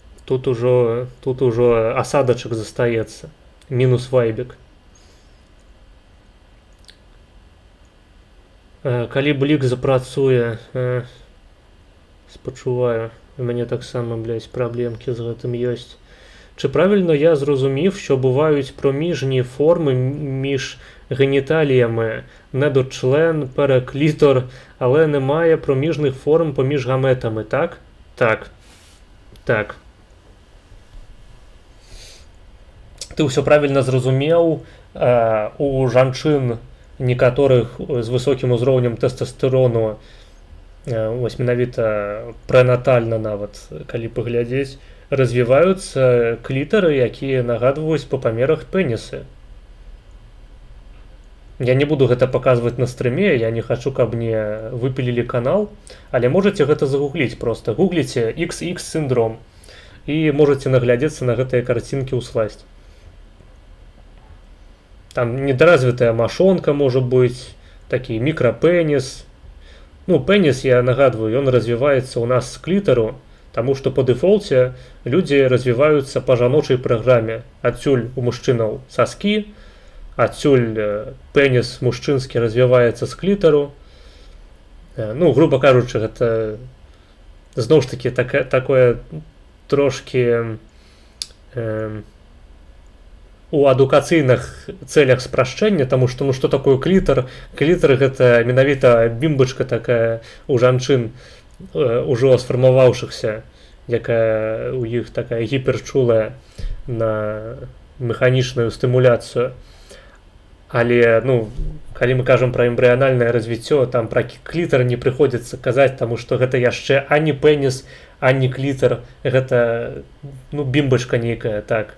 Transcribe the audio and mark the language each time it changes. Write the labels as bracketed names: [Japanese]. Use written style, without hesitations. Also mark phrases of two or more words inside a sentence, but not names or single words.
[Belarusian] тут ужо асадачак застаецца. Мінус вайбік. Калі блік запрацуе, спачуваю, у мяне таксама, блядь, праблемкі з гэтым ёсць. [Ukrainian] Чи правильно я зрозумів, що бувають проміжні форми між геніталіями, недочлен, переклітор, але немає проміжних форм поміж гаметами, так? Так. Так. Ти все правильно зрозумів. [Belarusian] У жанчын некаторых з высокім узроўнем тэстастэрону, вось менавіта прэнатальна нават, калі паглядзець, развіваюцца клітары, якія нагадваюць па памерах пенісы. Я не буду гэта паказваць на стрыме, я не хачу, каб мне выпілілі канал, але можаце гэта загугліць проста. Гугліце XX синдром і можаце наглядзецца на гэтыя карцінкі ўсласць. [Russian] Там недоразвитая мошонка может быть, такі микропенис. Ну, пенис, я нагадываю, он развивается у нас с клитору, потому что по дефолте люди развиваются по жаночей программе. Отсюль у мужчинов соски, отсюль пенис мужчинский развивается с клитору. [Ukrainian] Ну, грубо кажучи, это, знову ж таки, такое трошки... [Belarusian] у адукацыйных целях спрашчэння, тому что, [Russian] ну, что такое [Belarusian] клітар? Клітар гэта менавіта бімбачка такая у жанчын ужо сфармаваўшыхся, якая у іх такая гіперчулая на механічную стымуляцыю. Але, ну, калі мы кажам пра эмбрыянальнае развіццё, там пра клітар не прыходзіцца казаць, таму што гэта яшчэ ані пеніс, ані клітар, гэта, ну, бімбачка нейкая, так.